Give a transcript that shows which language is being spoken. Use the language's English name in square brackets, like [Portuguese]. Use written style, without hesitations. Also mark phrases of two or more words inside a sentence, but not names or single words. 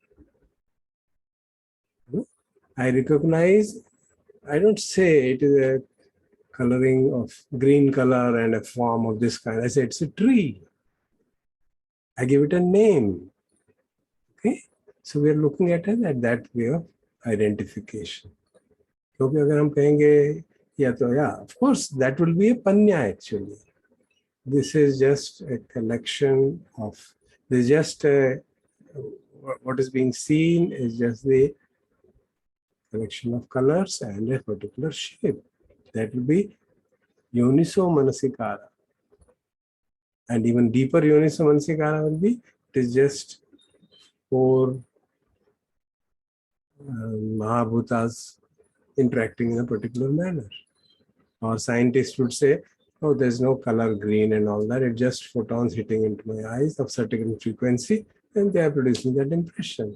[English] I recognize, I don't say it is a coloring of green color and a form of this kind. I say it's a tree. I give it a name. Okay, so we are looking at it at that way of identification. [Hindi] क्योंकि अगर हम कहेंगे या तो [English] of course that will be a panya actually. This is just a collection of, this is just what is being seen is just the collection of colors and a particular shape. That will be [Pali] yoniso manasikara. [English] And even deeper [Pali] yoniso manasikara [English] will be, it is just 4 Mahabhutas interacting in a particular manner. Or scientists would say, oh, there's no color green and all that. It's just photons hitting into my eyes of certain frequency, and they are producing that impression.